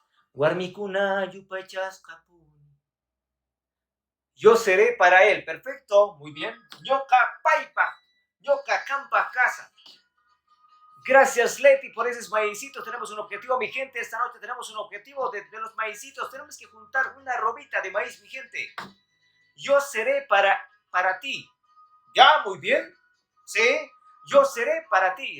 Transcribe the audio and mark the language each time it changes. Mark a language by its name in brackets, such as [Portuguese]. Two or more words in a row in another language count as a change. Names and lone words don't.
[Quechua] Warmikuna yupaychasqapuni. [Spanish] Yo seré para él. Perfecto. Muy bien. [Quechua] Ñoqa paipa. Ñoqa kampa casa. [Spanish] Gracias, Leti, por esos maicitos. Tenemos un objetivo, mi gente. Esta noche tenemos un objetivo de los maicitos. Tenemos que juntar una robita de maíz, mi gente. Yo seré para ti. ¿Ya? Muy bien. ¿Sí? Yo seré para ti.